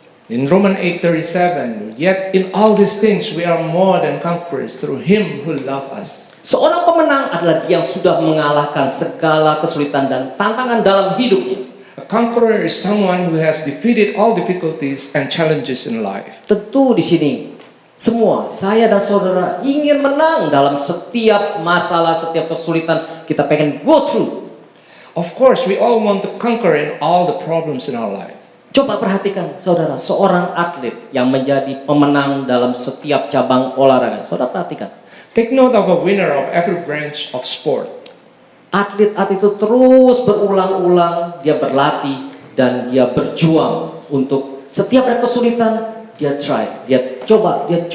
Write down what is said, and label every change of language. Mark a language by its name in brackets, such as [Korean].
[English] In Romans 8:37, yet in all these things we are more than conquerors through Him who loved us. [Indonesian] Seorang pemenang adalah dia yang sudah mengalahkan segala kesulitan dan tantangan dalam hidupnya. [English] A conqueror is someone who has defeated all difficulties and challenges in life. [Indonesian] Tentu di sini semua saya dan saudara ingin menang dalam setiap masalah, setiap kesulitan kita pengen [English] go through. Of course, we all want to conquer in all the problems in our life. [Indonesian] Coba perhatikan saudara, seorang atlet yang menjadi pemenang dalam setiap cabang olahraga. Saudara perhatikan. [English] Take note of a winner of every branch of sport. [Indonesian] Atlet-atlet itu terus berulang-ulang dia berlatih dan dia berjuang untuk setiap ada kesulitan dia try, dia coba.